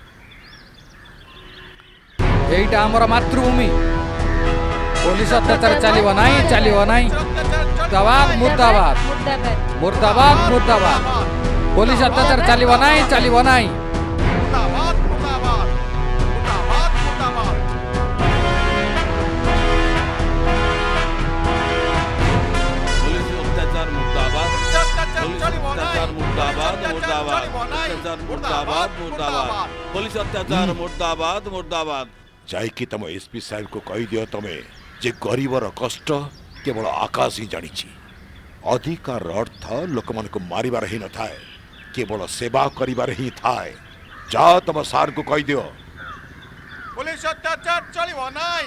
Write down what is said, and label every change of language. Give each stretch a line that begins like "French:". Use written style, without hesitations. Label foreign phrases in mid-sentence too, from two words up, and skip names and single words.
Odia: ଏଇଟା ଆମର ମାତୃଭୂମି। ପୋଲିସ ଅତ୍ୟାଚାର ଚାଲିବ ନାହିଁ ଚାଲିବ ନାହିଁ। ମୁର୍ଦାବାଦ ମୁର୍ଦାବାଦ ମୁର୍ଦାବାଦ ମୁର୍ଦାବାଦ ମୁର୍ଦାବାଦ। ପୋଲିସ ଅତ୍ୟାଚାର ଚାଲିବ ନାହିଁ ଚାଲିବ ନାହିଁ। ମୁର୍ଦାବାଦ ମୁର୍ଦାବାଦ ମୁର୍ଦାବାଦ ମୁର୍ଦାବାଦ। ପୋଲିସ ଅତ୍ୟାଚାର ମୁର୍ଦାବାଦ ଅତ୍ୟାଚାର पुलिस ଚଳିବ अत्याचार ନାହିଁ। मुर्दाबाद ଅତ୍ୟାଚାର मुर्दाबाद ଚଳିବ ନାହିଁ। ଅତ୍ୟାଚାର ମୁର୍ଦାବାଦ ମୁର୍ଦାବାଦ ପୋଲିସ ଅତ୍ୟାଚାର ମୁର୍ଦାବାଦ ମୁର୍ଦାବାଦ ଯାଇକି ତମ ଏସ୍ପି ସାହେବକୁ କହିଦିଅ ତମେ ଯେ ଗରିବର କଷ୍ଟ କେବଳ ଆକାଶ ହିଁ ଜାଣିଛି। ଅଧିକାର ଅର୍ଥ ଲୋକମାନଙ୍କୁ ମାରିବାର ହିଁ ନଥାଏ, କେବଳ ସେବା କରିବାରେ ହିଁ ଥାଏ। ଯାଅ ତମ ସାର୍ଙ୍କୁ କହିଦିଅ। ପୋଲିସ ଅତ୍ୟାଚାର ଚଳିବ ନାହିଁ।